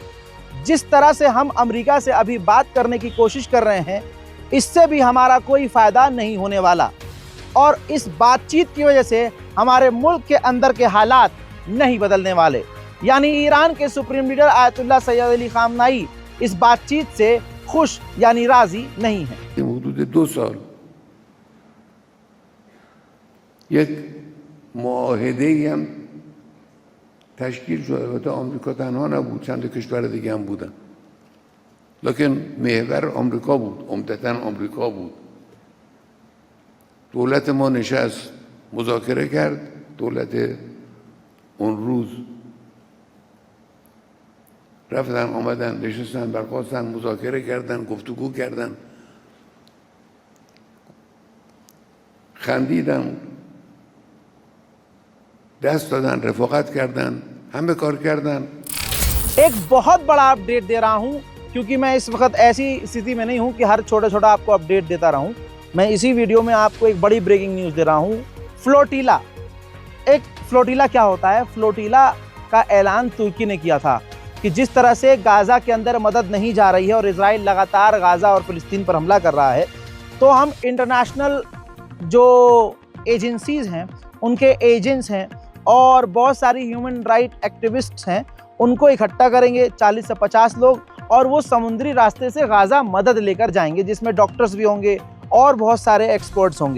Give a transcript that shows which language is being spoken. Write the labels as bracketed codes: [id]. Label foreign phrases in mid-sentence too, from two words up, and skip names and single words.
[hi] जिस तरह से हम अमेरिका से अभी बात करने की कोशिश कर रहे हैं, इससे भी हमारा कोई फ़ायदा नहीं होने वाला और इस बातचीत की वजह से हमारे मुल्क के अंदर के हालात नहीं बदलने वाले। यानी ईरान के [en] supreme leader [hi] आयतुल्लाह सैयद अली खामनाई इस बातचीत से खुश यानी राजी नहीं है। [fa] حدود 2 سال یک معاهده‌ای هم تشکیل شد. البته آمریکا تنها نبود، چند کشور دیگه هم بودن، لکن محور آمریکا بود، عمدتاً آمریکا بود. دولت ما نشست مذاکره کرد، دولت اون روز رفتن آمدن نشستن برخاستن مذاکره کردن، گفتگو کردن، خندیدن، دست دادن، رفاقت کردن، همه کار کردن। [hi] एक बहुत बड़ा अपडेट दे रहा हूं क्योंकि मैं इस वक्त ऐसी स्थिति में नहीं हूं कि हर छोटा छोटा आपको अपडेट देता रहूं। मैं इसी वीडियो में आपको एक बड़ी [en] breaking news [hi] दे रहा हूं। फ्लोटिला, एक फ्लोटिला क्या होता है? फ्लोटिला का ऐलान तुर्की ने किया था कि जिस तरह से गाज़ा के अंदर मदद नहीं जा रही है और इजराइल लगातार गाज़ा और फ़िलिस्तीन पर हमला कर रहा है, तो हम इंटरनेशनल जो एजेंसीज़ हैं, उनके एजेंट्स हैं और बहुत सारी [en] human right activists [hi] हैं, उनको इकट्ठा करेंगे 40 से 50 लोग, और वो समुद्री रास्ते से गाज़ा मदद लेकर जाएंगे, जिसमें डॉक्टर्स भी होंगे और बहुत सारे एक्सपर्ट्स होंगे।